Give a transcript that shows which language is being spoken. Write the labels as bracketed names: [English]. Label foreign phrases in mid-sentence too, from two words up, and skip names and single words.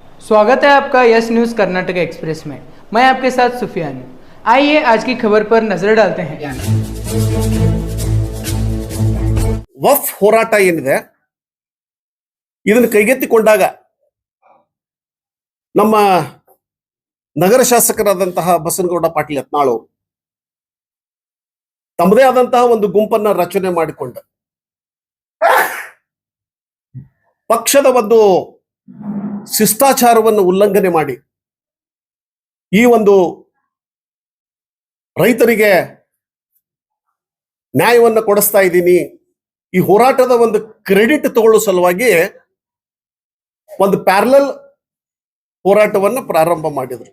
[Hindi] स्वागत है आपका यस न्यूज़ कर्नाटक एक्सप्रेस में। मैं आपके साथ सुफियान हूं। आइए आज की खबर पर नजर डालते हैं। [Kannada] ವಫ್ ಹೋರಾಟ ಏನಿದೆ ಇದನ್ನು ಕೈಗೆತ್ತಿಕೊಂಡಾಗ ನಮ್ಮ ನಗರ ಶಾಸಕರಾದಂತಹ ಬಸನಗೌಡ ಪಾಟೀಲ್ ಯತ್ನಾಳ್ ಅವರು ತಮ್ಮದೇ ಆದಂತಹ ಒಂದು ಗುಂಪನ್ನ ರಚನೆ ಮಾಡಿಕೊಂಡು ಪಕ್ಷದ ಒಂದು ಶಿಷ್ಟಾಚಾರವನ್ನು ಉಲ್ಲಂಘನೆ ಮಾಡಿ ಈ ಒಂದು ರೈತರಿಗೆ ನ್ಯಾಯವನ್ನು ಕೊಡಿಸ್ತಾ ಇದ್ದೀನಿ, ಈ ಹೋರಾಟದ ಒಂದು ಕ್ರೆಡಿಟ್ ತಗೊಳ್ಳೋ ಸಲುವಾಗಿ ಒಂದು ಪ್ಯಾರಲಲ್ ಹೋರಾಟವನ್ನು ಪ್ರಾರಂಭ ಮಾಡಿದ್ರು.